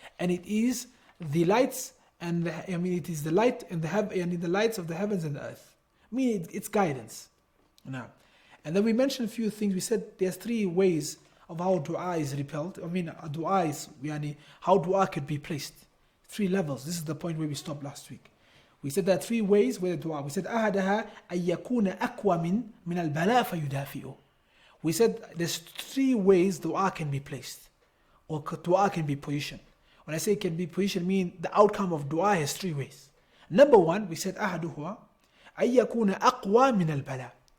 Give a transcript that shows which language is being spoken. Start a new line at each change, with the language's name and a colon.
English: And it is the lights and it is the light and the lights of the heavens and the earth. Meaning it's guidance. Now, and then we mentioned a few things. We said there's 3 ways of how dua is repelled. Dua is how dua could be placed. 3 levels. This is the point where we stopped last week. We said there are 3 ways where the dua. We said
Arabic: أحدها أن يكون أقوى من البلاء فيدافئه.
English: We said there's 3 ways dua can be placed, or dua can be positioned. When I say it can be positioned, I mean the outcome of dua has 3 ways. Number 1, we said
Arabic: أحدها أن يكون أقوى من البلاء.